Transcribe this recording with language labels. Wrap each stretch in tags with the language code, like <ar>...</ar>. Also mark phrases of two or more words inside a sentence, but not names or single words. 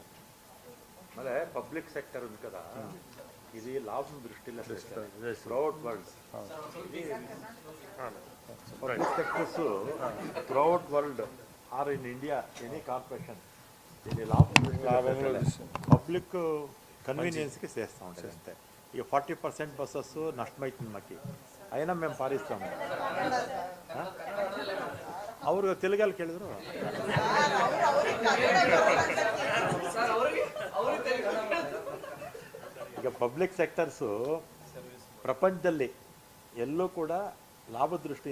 <te>మళ్ళీ</te> <en>public sector</en> <te>ఉంది కదా, ఇది లాభం దృష్టిలో</te> <en>throughout world public sectors throughout world or in India any corporation</en> <te>దీని లాభం</te> <en>public convenience-కి</en> <te>చేస్తూ ఉంటుంది అంతే. ఇక 40% బస్సెస్ నష్టమవుతుంది మాకు, అయినా మేము పారిస్తాము.</te> <kn>ಅವ್ರಿಗೆ ತೆಲುಗಲ್ಲಿ ಕೇಳಿದ್ರು ಈಗ</kn> <en>public sectors</en> <kn>ಪ್ರಪಂಚದಲ್ಲಿ ಎಲ್ಲೂ ಕೂಡ ಲಾಭ ದೃಷ್ಟಿ</kn>